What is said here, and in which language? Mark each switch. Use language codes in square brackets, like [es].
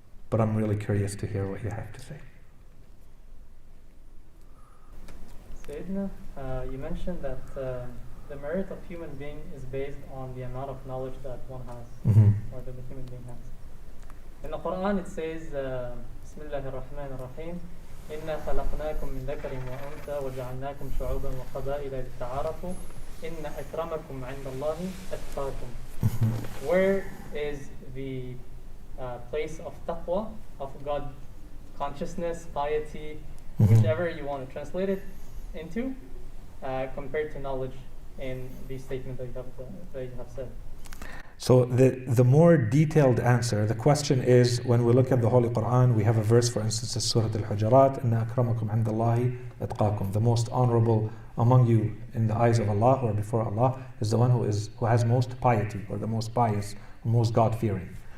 [en] But I'm really curious to hear what you have to say. Sayyidina, you mentioned that the merit of human being is based on the amount of knowledge that one has, or that the human being has. In the Quran it says, [ar] Bismillah ar-Rahman ar-Rahim, إِنَّا خَلَقْنَاكُم مِّن ذَكَرٍ وَأُنثَى وَجَعَلْنَاكُمْ شُعُوبًا وَقَبَائِلَ لِتَعَارَفُوا إِنَّ أَكْرَمَكُمْ عِندَ اللَّهِ أَتْقَاكُم. [en] Where is the place of taqwa, of God consciousness, piety, whichever you want to translate it into, compared to knowledge in the statement that you have said? So the more detailed answer, the question is, when we look at the Holy Quran, we have a verse, for instance, in Surah Al-Hujurat, [ar] إِنَّ أَكْرَمَكُمْ عِنْدَ اللَّهِ أَتْقَاكُمْ. [en] The most honorable among you in the eyes of Allah or before Allah is the one who has most piety, or the most pious, or most God-fearing.